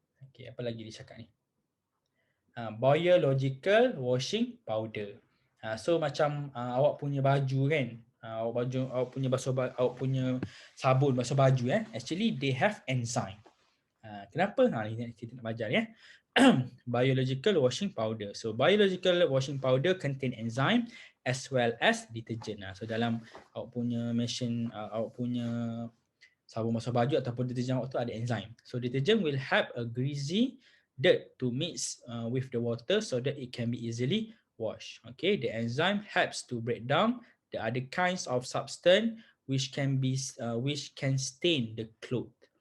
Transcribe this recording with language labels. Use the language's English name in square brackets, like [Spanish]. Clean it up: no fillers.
[Malay] Okay, apa lagi dia cakap ni? [English] Biological washing powder. [Malay] So macam awak punya baju kan, Awak punya awak punya sabun basuh baju [English] actually they have enzyme. [Malay] Kenapa? Ini kita nak belajar ya. [English] Biological washing powder. So biological washing powder contain enzyme as well as detergent. [Malay] So dalam awak punya machine, awak punya sabun basuh baju ataupun deterjen awak tu ada enzyme. [English] So detergent will help a greasy dirt to mix with the water so that it can be easily washed. Okay, the enzyme helps to break down the other kinds of substance which can stain the cloth.